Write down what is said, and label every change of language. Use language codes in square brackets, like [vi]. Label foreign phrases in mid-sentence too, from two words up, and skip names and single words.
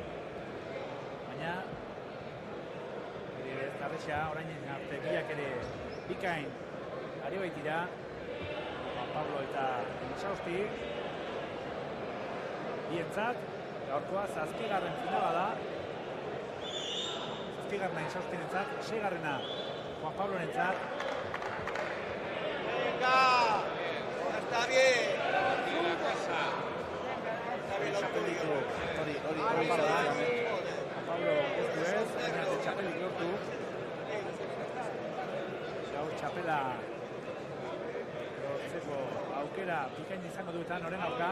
[eu] Baina ez darresa, orain arte biak ere bikain ari baitira. Juan Pablo eta Intzausti. Bientzat, gaurkoa zazpigarren finala da. Zazpigarrena Intzaustirentzat, seigarrena Juan Pablorentzat. [es] Venga, está bien. [eu] Hori Juan Pablo ez du ez, txapelik lortu. Gaur txapela lortzeko aukera bikain izango du eta noren aurka.